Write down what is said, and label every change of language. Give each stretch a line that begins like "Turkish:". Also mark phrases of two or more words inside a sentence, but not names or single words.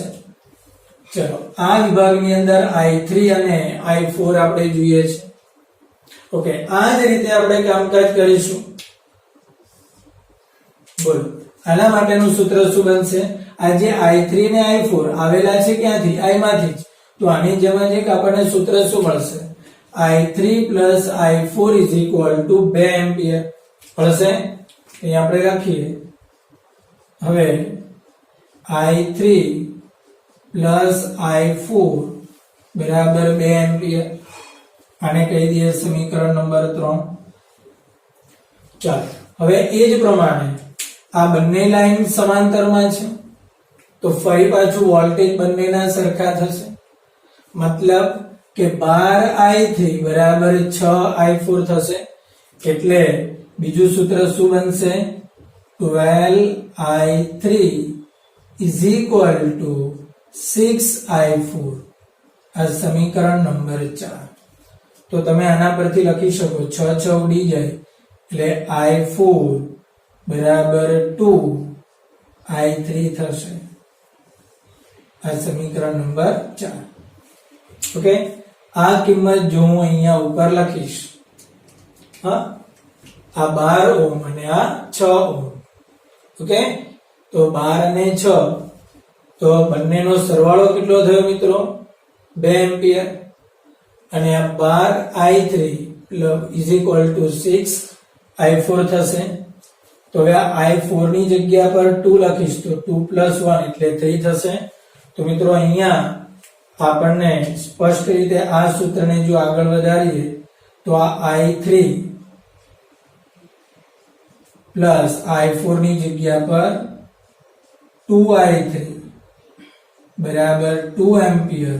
Gujarati: ચલો, આ વિભાગની અંદર I3 અને I4 આપણે જોઈએ છે. ઓકે, આ જ રીતે આપણે કામકાજ કરીશું. બોલો, આના માટેનું સૂત્ર શું બનશે? આ જે I3 ને I4 આવેલા છે ક્યાંથી? I માંથી જ. તો આની જેમ જ એક આપણને સૂત્ર શું મળશે?
English: I3 plus I4 is equal to 2
Gujarati: એમ્પિયર મળશે. અહીં આપણે રાખીએ. હવે
English: I3 plus I4
Gujarati: બરાબર 2 એમ્પિયર. આને કહી દઈએ સમીકરણ નંબર 3. ચાલો, હવે એ જ પ્રમાણે આ બંને લાઈન સમાંતરમાં છે તો ફરી પાછું વોલ્ટેજ બંનેના સરખા થશે. મતલબ કે 12I3 બરાબર 6I4 થશે. એટલે બીજું સૂત્ર શું બનશે?
English: 12I3 is equal to 6I4.
Gujarati: આ સમીકરણ નંબર 4. તો તમે આના પરથી લખી શકો 6 6 ઉડી જાય એટલે I4 બરાબર 2I3 થશે. આ સમીકરણ નંબર 4. ઓકે, આ કિંમત જો હું અહીંયા ઉપર લખીશ, હા, આ 12 ઓહ્મ અને આ 6 ઓહ્મ, ઓકે, તો 12 અને 6 તો બંનેનો સરવાળો કેટલો થયો મિત્રો? 2 એમ્પિયર. અને આ
English: 12i3 is equal to 6i4
Gujarati: થશે. તો હવે આ i4 ની જગ્યા પર 2 લખીશ તો 2 + 1 એટલે 3 થશે. તો મિત્રો અહીંયા આપણને સ્પષ્ટ રીતે આ સૂત્રને જો આગળ વધારીએ તો આ i3 પ્લસ i4 ની જગ્યા પર 2i3 બરાબર 2 એમ્પિયર.